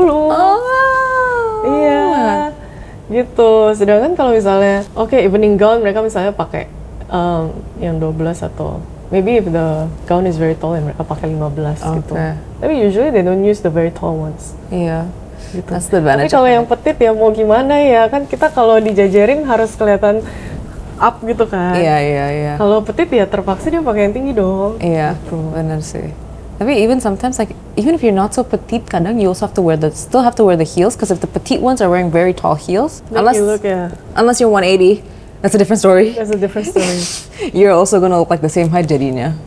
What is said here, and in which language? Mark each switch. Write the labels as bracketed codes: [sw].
[id] Oh. Iya. Gitu. Sedangkan kalau misalnya, evening gown mereka misalnya pakai yang 12 atau [en] maybe if the gown is very tall [id] mereka pakai 15 gitu. [en] Okay. Tapi usually they don't use the very tall ones. [id] Iya. gitu. [en] That's the [id] Tapi [en] advantage. [id] kalau yang petit ya mau gimana ya, kan kita kalau dijajarin harus kelihatan up gitu kan. Iya. Kalau petit ya terpaksa dia pakai yang tinggi dong. Iya, benar sih. [en] Tapi even sometimes like even if you're not so petite, kadang you also have to wear still have to wear the heels because if the petite ones are wearing very tall heels, Make you look, yeah, unless you're 180, that's a different story. that's a different story. You're also gonna look like the same height jadinya.